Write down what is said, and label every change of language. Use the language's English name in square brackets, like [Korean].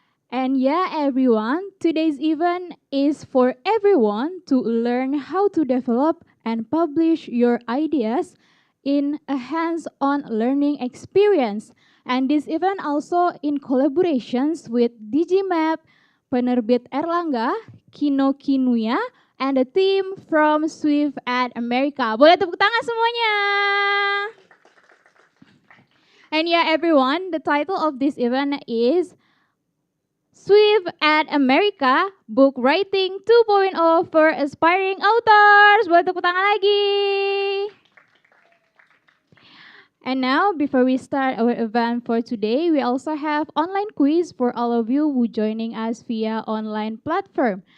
[English] And yeah, everyone, today's event is for everyone to learn how to develop and publish your ideas in a hands-on learning experience. And this event also in collaborations with Digimap, Penerbit Erlangga, Kinokuniya, and a team from Swift at America. [Indonesian] Boleh tepuk tangan semuanya. [English] And yeah, everyone, the title of this event is Swift at America, Book Writing 2.0 for Aspiring Authors. [Indonesian] Boleh tepuk tangan lagi. [English] And now, before we start our event for today, we also have online quiz for all of you who joining us via online platform.